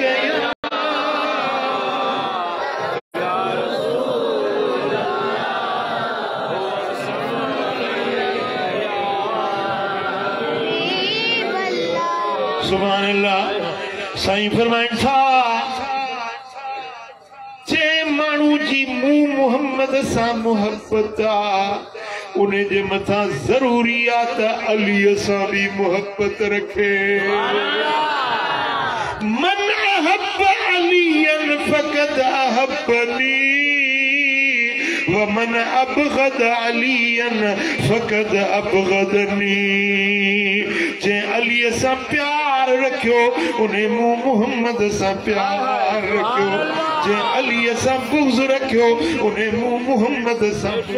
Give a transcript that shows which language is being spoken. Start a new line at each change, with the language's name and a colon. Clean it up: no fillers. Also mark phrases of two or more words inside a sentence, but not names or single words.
Arabic: سبحان الله.
Sindhi: साईं फरमाइनि था जे माण्हू जी मूं मोहम्मद सां मोहब्बत आहे उन जे मथां ज़रूरी आहे त अलीअ सां बि मोहब्बत रखे।
Arabic: من أحب عليا فقد أحبني ومن أبغض عليا فقد أبغضني.
Sindhi: जे अलीअ सां प्यार रखियो उन्हें मूं मोहम्मद सां प्यार रखियो। जे अलीअ सां बुग़्ज़ रखियो उन्हें मूं मोहम्मद सां।